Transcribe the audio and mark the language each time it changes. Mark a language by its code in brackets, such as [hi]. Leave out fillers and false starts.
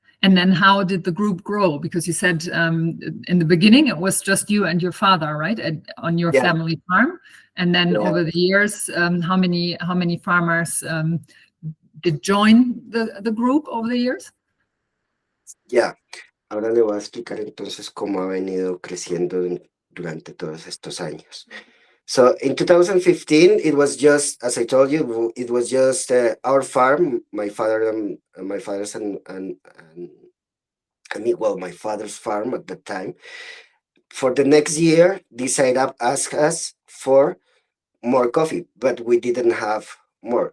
[en] And then how did the group grow? Because you said in the beginning it was just you and your father, right, on your family farm. And then over the years, how many farmers did join the group over the years? Yeah. [es] Ahora le voy a explicar entonces cómo ha venido creciendo durante todos estos años. [en] So in 2015, it was just, as I told you, it was just our farm, my father's and me, well, my father's farm at that time. For the next year, this setup asked us for more coffee, but we didn't have more.